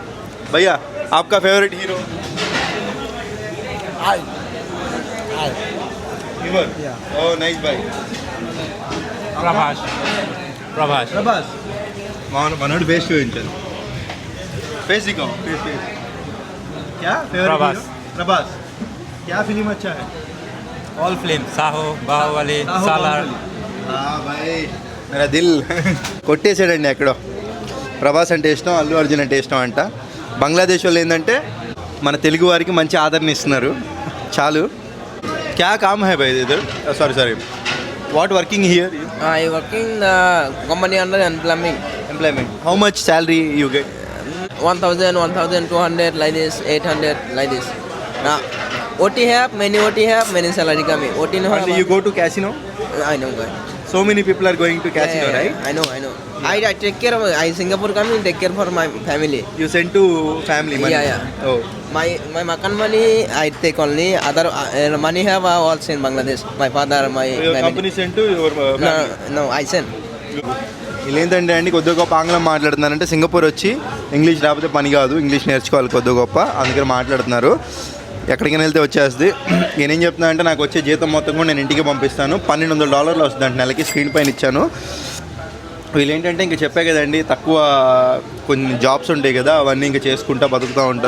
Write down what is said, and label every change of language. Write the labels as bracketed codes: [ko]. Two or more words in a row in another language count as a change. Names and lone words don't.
[hi] भैया आपका [en] favourite hero? Oh, nice bhai. Prabhas. [te] మనోడు ఫేస్ చూపించారు. [hi] फेस दिखाओ. ఫేస్ क्या फेवरेट? प्रभास. क्या फिल्म अच्छा है? [en] All film Saaho, Baahubali, Salaar. [hi] भाई मेरा दिल [te] కొట్టేసాడండి ఎక్కడో. ప్రభాస్ అంటే ఇష్టం, అల్లు అర్జున్ అంటే ఇష్టం అంట. బంగ్లాదేశ్ వాళ్ళు ఏంటంటే మన తెలుగు వారికి మంచి ఆదరణ ఇస్తున్నారు చాలు. [hi] क्या काम है भाई इधर? [en] Sorry. What working here? I working the company under employment. How much salary you get? 1,000, 1,200 like this, 800 like this. OT have many salary coming. OT no have. And you go to casino? I know guy. So many people are going to casino, right? I know. I take care of. I Singapore coming take care for my family. You send to family money? Yeah. Oh. My makan money I take only. Other money have also in Bangladesh. My father, my Your family. company send to your family? No, I send. [te] వీళ్ళేంటంటే అండి కొద్దిగా గొప్ప ఆంగ్లం మాట్లాడుతున్నారంటే సింగపూర్ వచ్చి ఇంగ్లీష్ రాకపోతే పని కాదు, ఇంగ్లీష్ నేర్చుకోవాలి కొద్దిగా గొప్ప, అందుకని మాట్లాడుతున్నారు. ఎక్కడికైనా వెళ్తే వచ్చేస్తుంది. నేనేం చెప్తున్నా అంటే నాకు వచ్చే జీతం మొత్తం కూడా నేను ఇంటికి పంపిస్తాను. $1,200 వస్తుంది అంటే నెలకి. స్క్రీన్ పైన ఇచ్చాను. వీళ్ళు ఏంటంటే ఇంకా చెప్పే కదండి, తక్కువ కొన్ని జాబ్స్ ఉంటాయి కదా, అవన్నీ ఇంకా చేసుకుంటా బతుకుతూ ఉంటారు.